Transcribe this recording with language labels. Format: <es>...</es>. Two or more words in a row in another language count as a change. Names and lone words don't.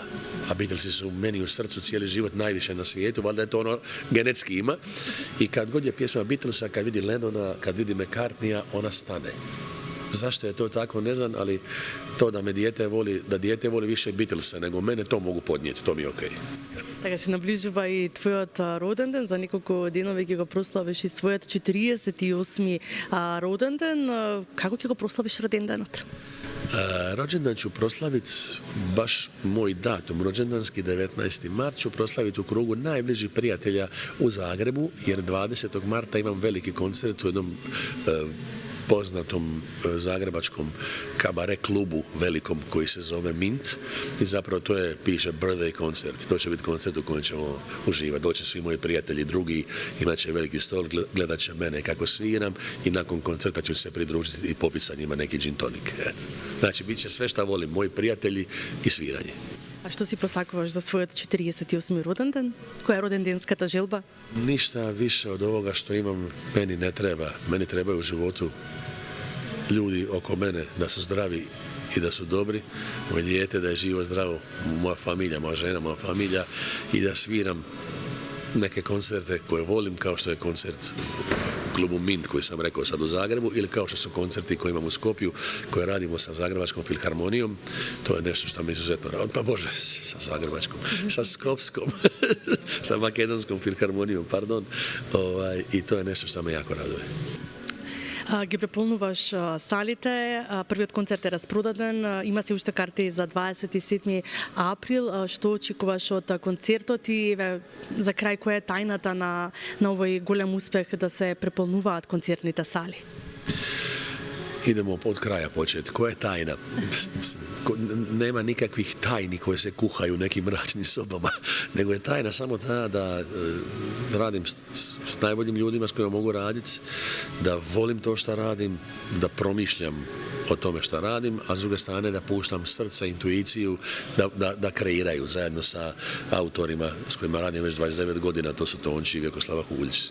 <hr>A Beatlesi su meni u srcu cijeli život najviše na svijetu, valjda je to ono genetski ima. I kad god je pjesma Beatlesa, kad vidi Lennona, kad vidi McCartneya, ona stane. Zašto je to tako, ne znam, ali to da dijete voli više Beatlesa nego mene, to mogu podnijeti, to mi je okej.</hr> <mk>Така се наближува и твојот роден ден, за неколку денови ќе го прославиш и својот 48 роден ден. Како ќе го прославиш роденденот?</mk> <hr>Rođendan ću proslaviti baš moj datum, rođendanski 19. mart ću proslaviti u krugu najbližih prijatelja u Zagrebu, jer 20. marta imam veliki koncert u jednom poznatom zagrebačkom kabare klubu velikom koji se zove Mint i zapravo piše birthday koncert. To će biti koncert u kojem ćemo uživati. Doće svi moji prijatelji drugi, imat će veliki stol, gledat će mene kako sviram i nakon koncerta ću se pridružiti i popiti sa njima neki gin tonic. Znači, bit će sve šta volim, moji prijatelji i sviranje.</hr> <mk>А што си посакуваш за својот 48 роден ден? Која е роденденската желба?</mk> <hr>Ništa više od ovoga što imam meni ne treba. Meni trebaju u životu ljudi oko mene da su zdravi i da su dobri, moje dijete da je živo zdravo, moja familija, moja žena, moja familija i da sviram neke koncerte koje volim, kao što je koncert u klubu Mint koji sam rekao sad u Zagrebu, ili kao što su koncerti koje imamo u Skopju, koje radimo sa Zagrebačkom filharmonijom. To je nešto što mi izuzetno radi. Pa Bože, sa Zagrebačkom, sa Skopskom, sa Makedonskom filharmonijom, pardon. I to je nešto što me jako raduje.</hr> <mk>Ги преполнуваш салите, првиот концерт е распродаден, има се уште карти за 27 април. Што очекуваш од концертот и за крај која е тајната на овој голем успех да се преполнуваат концертните сали?</mk> <hr>Idemo od kraja početi. Koja je tajna? Nema nikakvih tajni koje se kuhaju u nekim mračnim sobama, nego je tajna samo ta da radim s najboljim ljudima s kojima mogu raditi, da volim to što radim, da promišljam o tome što radim, a s druge strane da puštam srce, intuiciju da kreiraju zajedno sa autorima s kojima radim već 29 godina, to su Tonči i Vjekoslava Huljić.</hr>